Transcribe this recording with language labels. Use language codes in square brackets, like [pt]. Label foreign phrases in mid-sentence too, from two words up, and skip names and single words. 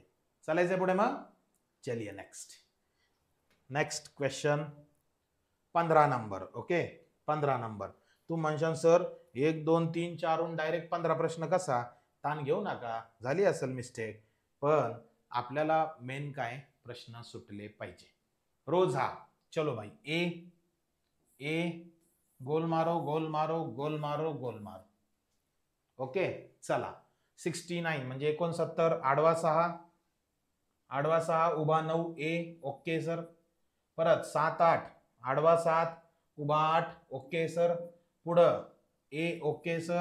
[mr] चालायचंय पुढे मग. चलिए [en] next. next question 15 number. okay, 15 number. [mr] तू म्हणशाल सर 1 2 3 4 डायरेक्ट 15 प्रश्न कसा? ताण घेऊ नका, झाली असेल मिस्टेक, पण आपल्याला मेन काय? प्रश्न सुटले पाहिजे रोज. [hi] हा चलो भाई. ए ए गोल मारो गोल मारो गोल मारो गोल मारो. [mr] ओके, चला. 69 म्हणजे 69, आडवा 6, आडवा 6 उभा 9, ए. [en] okay sir. [mr] परत 7 8, आडवा 7 उभा 8, [en] okay sir. [mr] पुढं ए. [en] okay sir.